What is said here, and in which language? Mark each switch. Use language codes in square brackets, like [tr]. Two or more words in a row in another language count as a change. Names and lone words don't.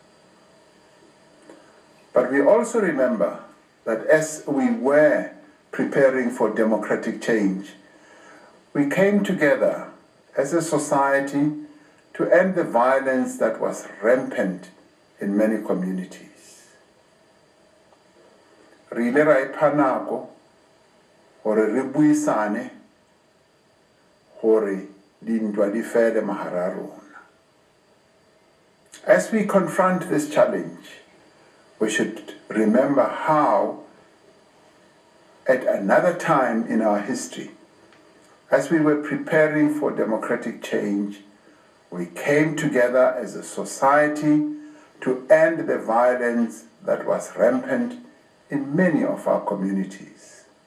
[en] But we also remember that as we were preparing for democratic change, we came together as a society to end the violence that was rampant in many communities. [st] Re ile ra ipha nako hore re buisane hore dintwa di fele mahara a rona. [en] As we confront this challenge, we should remember how, at another time in our history, as we were preparing for democratic change, we came together as a society to end the violence that was rampant in many of our communities.